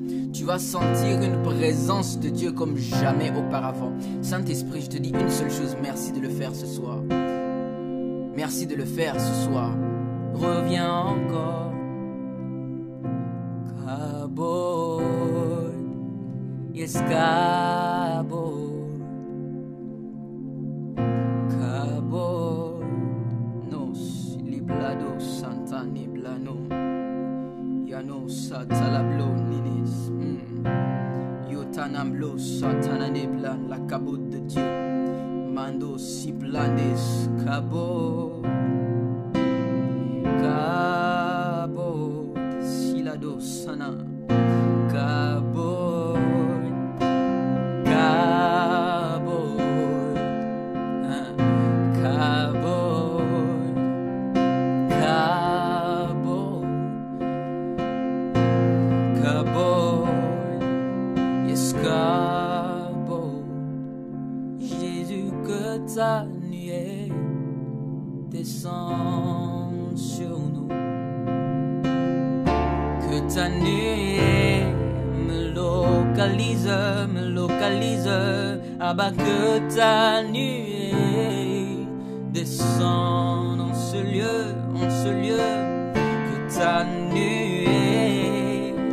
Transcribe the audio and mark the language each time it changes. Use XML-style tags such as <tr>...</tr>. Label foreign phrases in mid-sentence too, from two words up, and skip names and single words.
<fr>Tu vas sentir une présence de Dieu comme jamais auparavant. Saint-Esprit, je te dis une seule chose, merci de le faire ce soir. Merci de le faire ce soir. Reviens encore. Kabod, yes Kabod. Kabod, nos liblado santa niblano. Yano satalablo ninis. Yotanamblo satana niblan, la kabod de Dieu. Mando si planes Kabod. Kabod, silado sana.</fr> <he>Kabod, Kabod, Kabod, Kabod, Kabod, yes Kabod.</he> <fr>descende sur nous, que ta nuée me localise, ah bah que ta nuée descende en ce lieu, que ta nuée,</fr>